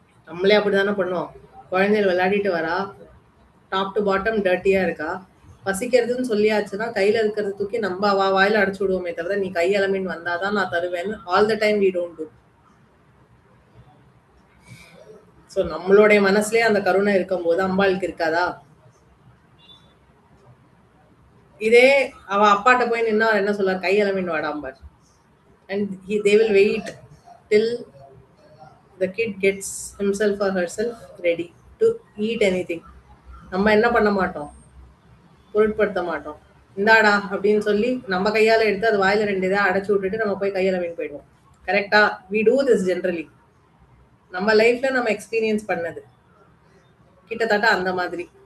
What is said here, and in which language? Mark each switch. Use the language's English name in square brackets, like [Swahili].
[Tamil] நம்மளே அப்படிதானே பண்ணுவோம். குழந்தைகள் விளையாடிட்டு வரா, [English] top to bottom [Tamil] டர்ட்டியா இருக்கா, பசிக்கிறதுன்னு சொல்லியாச்சுன்னா கையில இருக்கிறத தூக்கி நம்ம வாயில அடைச்சு விடுவோமே தவிர நீ கையலமின்னு வந்தாதான் நான் தருவேன்னு [English] All the time we don't do. [Tamil] So நம்மளுடைய மனசுலயே அந்த கருணை இருக்கும் போது அம்பாளுக்கு இருக்காதா? இதே அவ அப்பாட்ட போய் நின்னா அவர் என்ன சொல்றார், கையலமின்னு வாடாம்பார். [English] And they will wait till the kid gets himself or herself ready to eat anything. [Tamil] நம்ம என்ன பண்ண மாட்டோம், பொருட்படுத்த மாட்டோம். இந்தாடா அப்படின்னு சொல்லி நம்ம கையால எடுத்து அது வாயில 2 இதாக அடைச்சு விட்டுட்டு நம்ம போய் கையால மீன் போயிடுவோம். கரெக்டா? [English] We do this generally. [Tamil] நம்ம லைஃப்ல நம்ம எக்ஸ்பீரியன்ஸ் பண்ணது கிட்டத்தட்ட அந்த மாதிரி.